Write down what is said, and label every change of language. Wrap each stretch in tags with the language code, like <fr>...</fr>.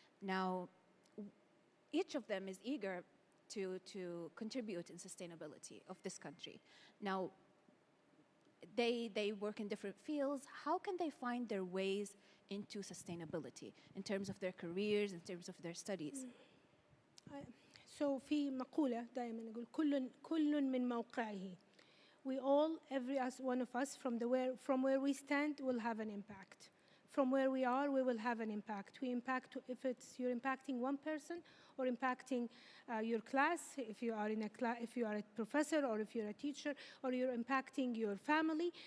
<en>Now, each of them is eager to contribute in sustainability of this country. Now, they work in different fields. How can they find their ways into sustainability in terms of their careers, in terms of their studies? So</en> <ar>في مقولة دائما نقول كل من موقعه.</ar> <en>We all, every one of us, from where we stand, will have an impact. From where we are, we will have an impact. We impact if you're impacting one person or impacting your class, if you are in a class, if you are a professor or if you're a teacher, or you're impacting your family.</en>